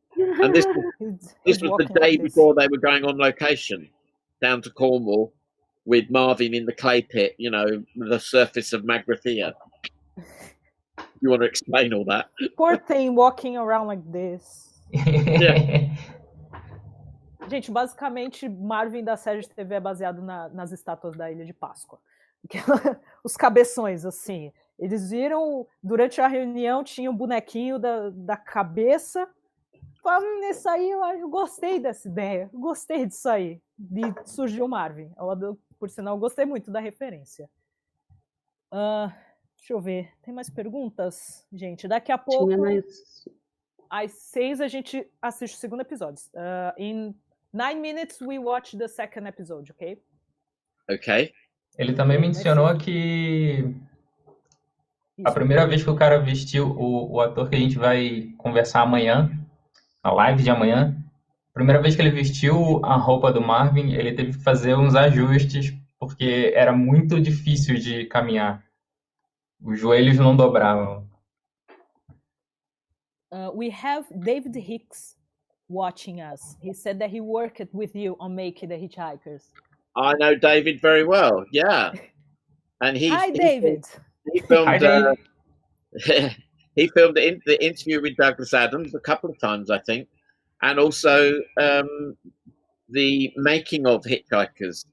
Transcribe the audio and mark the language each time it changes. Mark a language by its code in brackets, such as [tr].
[en] And this was the day before they were going on location down to Cornwall with Marvin in the clay pit, you know, the surface of Magrathea. You want to explain all that? Poor thing walking around like this. Yeah. [pt] Gente, basicamente, Marvin da série de TV é baseado nas estátuas da Ilha de Páscoa. Os cabeções, assim. Eles viram, durante a reunião, tinha um bonequinho da cabeça. Falaram, nesse aí, eu gostei dessa ideia. Eu gostei disso aí. E surgiu o Marvin. Por sinal, eu gostei muito da referência. Deixa eu ver. Tem mais perguntas? Gente, daqui a pouco... Às 6 a gente assiste o segundo episódio. [en] In 9 minutes we watch the second episode, ok? Ok. [pt] Ele também mencionou que a primeira vez que o cara vestiu o ator que a gente vai conversar amanhã, a live de amanhã, a primeira vez que ele vestiu a roupa do Marvin, ele teve que fazer uns ajustes porque era muito difícil de caminhar. Os joelhos não dobravam. [en] We have David Hicks watching us. He said that he worked with you on making the Hitchhikers. I know David very well. Yeah, and Hi, David. He filmed. Hi, David. He filmed the interview with Douglas Adams a couple of times, I think, and also the making of Hitchhikers.